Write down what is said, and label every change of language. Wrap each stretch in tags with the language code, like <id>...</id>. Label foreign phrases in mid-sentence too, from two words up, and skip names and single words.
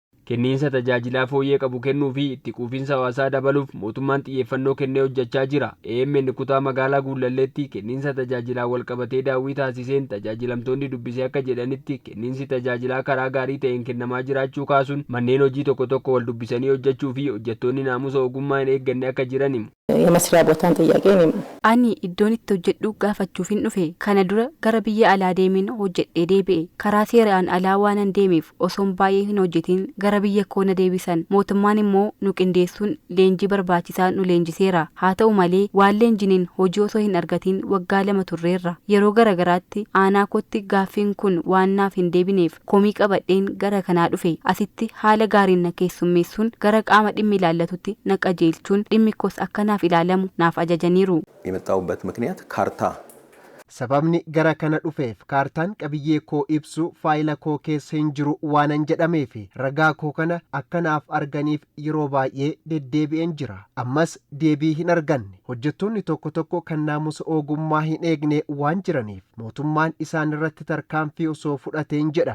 <om>Kenniinsa tajaajilaa fooyyee qabu kennuu fi itti quufinsa hawaasaa dabaluuf mootummaan xiyyeeffannoo kennee hojjechaa jira. AMN kutaa magaalaa Guulalleetti kenniinsa tajaajilaa wal qabatee daawwii taasiseen tajaajilamtoonni dubbisee akka jedhanitti kenniinsi tajaajilaa karaa gaarii ta'een kennamaa jiraachuu kaasuun manneen hojii tokko tokko wal dubbisanii hojjechuu fi hojjettoonni naamusa ogummaa hin eegganne akka jiran himu.</om> <am>የመስሪያ ቦታን ጥያቄ</am> <om>ani iddoon itti hojjedhu gaafachuuf hin dhufe kana dura gara biyya alaa deemeen hojjedhee deebi'e karaa seeraan alaa waanan deemeef osoon baay'ee hin hojjetin gara biyya koona deebisan mootummaan immoo nu qindeessuun leenjii barbaachisaa nu leenjiseera haa ta'u malee waan leenjiniin hojii osoo hin argatin waggaa 2 turreerra yeroo garagaraatti aanaa kootti gaaffiin kun waan naaf hin deebineef komii qabadheen gara kanaa dhufe asitti haala gaariin na keessummeessuun gara qaama dhimmi ilaallatutti na qajeelchuun dhimmi koos akka naaf ilaalamu naaf ajajaniiru.</om> <am>የመጣውበት ምክንያት ካርታ</am> <om>sababni gara kana dhufeef kaartaan qabiyyee koo ibsu faayila koo keessa hin jiru waanan jedhameef ragaa koo kana akkanaaf arganiif yeroo baay'ee deddeebi'een jira ammas deebii hin arganne hojjettoonni tokko tokko kan naamusa ogummaa hin eegne waan jiraniif mootummaan isaan irratti tarkaanfii osoo fudhateen jedha.</om>